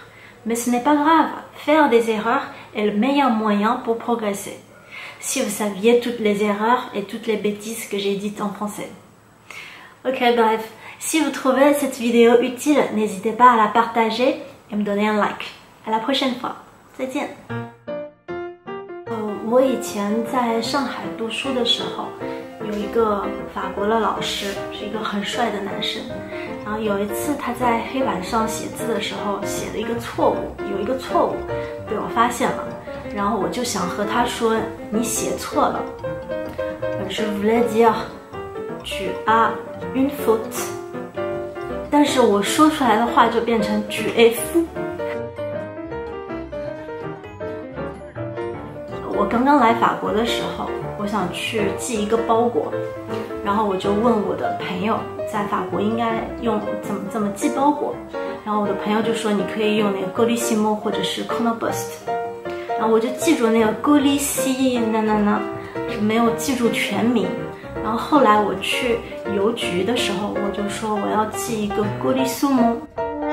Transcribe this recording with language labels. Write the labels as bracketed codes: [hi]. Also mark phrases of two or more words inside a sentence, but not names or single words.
[fr] Mais ce n'est pas grave, faire des erreurs est le meilleur moyen pour progresser. Si vous saviez toutes les erreurs et toutes les bêtises que j'ai dites en français. Ok, bref, si vous trouvez cette vidéo utile, n'hésitez pas à la partager et me donner un like. À la prochaine fois. [zh] 再见。我以前在上海读书的时候，有一个法国的老师，是一个很帅的男生。然后有一次他在黑板上写字的时候写了一个错误，有一个错误被我发现了，然后我就想和他说你写错了。 [fr] Je voulais dire tu as une faute， [zh] 但是我说出来的话就变成 [fr] tu es fou。 [zh] 我刚刚来法国的时候，我想去寄一个包裹，然后我就问我的朋友，在法国应该用怎么寄包裹，然后我的朋友就说你可以用那个 Colissimo 或者是 Conobust， 然后我就记住那个 Colissi 没有记住全名，然后后来我去邮局的时候，我就说我要寄一个 Colissumo。